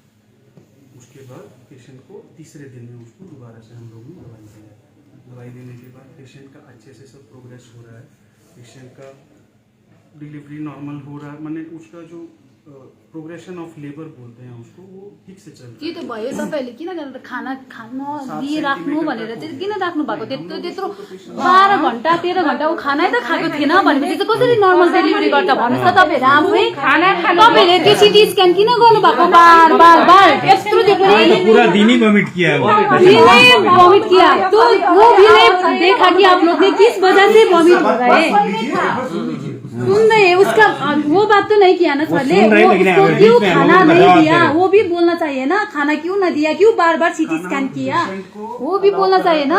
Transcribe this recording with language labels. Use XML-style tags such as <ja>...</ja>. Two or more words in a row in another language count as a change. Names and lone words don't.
<hi>उसके बाद पेशेंट को तीसरे दिन में उसको दोबारा से हम लोग ने दवाई दिया। दवाई देने के बाद पेशेंट का अच्छे से सब प्रोग्रेस हो रहा है, पेशेंट का डिलीवरी नॉर्मल हो रहा है, माने उसका जो</hi> <en>progression of labour</en> <hi>बोलते हैं उसको, वो ठीक से चल रहा है।</hi> <ne>के त भयो तपाईहरुले किन गरेर खाना खान दिइराख्नु भनेर चाहिँ किन राख्नु भएको? त्यत्रो 12 घण्टा 13 घण्टा ऊ खानै त खाएको थिएन भनेपछि चाहिँ कसरी</ne> <en>normal delivery</en> <ne>गर्छ भन्नुस् त तपाईहरु? आफै खाना खानु तपाईहरुले त्यो</ne> <en>CT scan</en> <ne>किन गर्नु भएको</ne> <hi>बार बार बार? यत्रो नहीं पूरा दिन ही वॉमिट किया है वो। वॉमिट किया तो वो भी नहीं देखा कि आप लोग ने किस वजह से वॉमिट हो रहा है। सुन रहे उसका वो बात तो नहीं किया ना सर ने, उसको क्यों खाना नहीं दिया वो भी बोलना चाहिए ना, खाना क्यों न दिया, क्यों बार बार</hi> <en>CT scan</en> <hi>किया वो भी बोलना चाहिए ना।</hi>